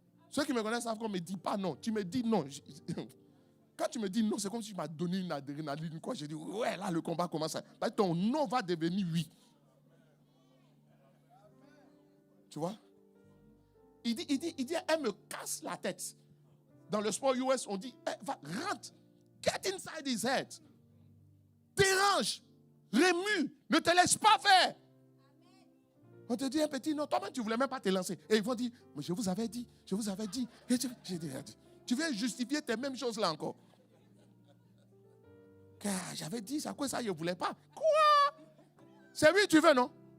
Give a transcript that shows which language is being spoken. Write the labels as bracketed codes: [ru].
[fr] Ceux qui me connaissent savent qu'on ne me dit pas non. Tu me dis non. Quand tu me dis non, c'est comme si tu m'as donné une adrénaline. Quoi. Je dis ouais, là le combat commence. Parce que ton non va devenir oui. Tu vois? Il dit, elle me casse la tête. Dans le sport US, on dit, va, rentre, [en] get inside his head. [fr] Dérange, remue, ne te laisse pas faire. On te dit un petit non, toi-même tu ne voulais même pas te lancer. Et ils vont dire, mais je vous avais dit. Et tu viens justifier tes mêmes choses là encore. Car j'avais dit, c'est à quoi ça, je ne voulais pas. Quoi? C'est lui tu veux, non?